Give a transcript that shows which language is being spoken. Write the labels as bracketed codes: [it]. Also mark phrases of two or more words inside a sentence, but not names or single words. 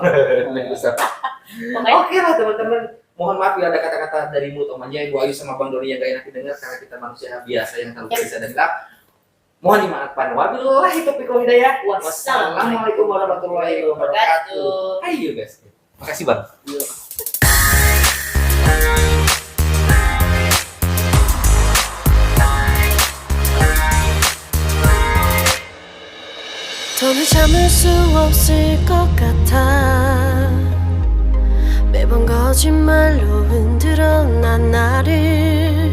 [id] Naik pesawat. Oke lah teman-teman. Mohon maaf ya ada kata-kata dari mulut Om Anjay, Bu Ayu sama Bang Doni yang gak enak didengar karena kita manusia biasa yang terlalu bisa dan gelap. Mohon dimaafkan. [ar] وبالله التوفيق والهداية. والسلام عليكم ورحمة الله وبركاته. [id] Ayo guys. Makasih Bang. [ko] 더는 참을 수 없을 것 같아. 매번 거짓말로 흔들어 난 나를.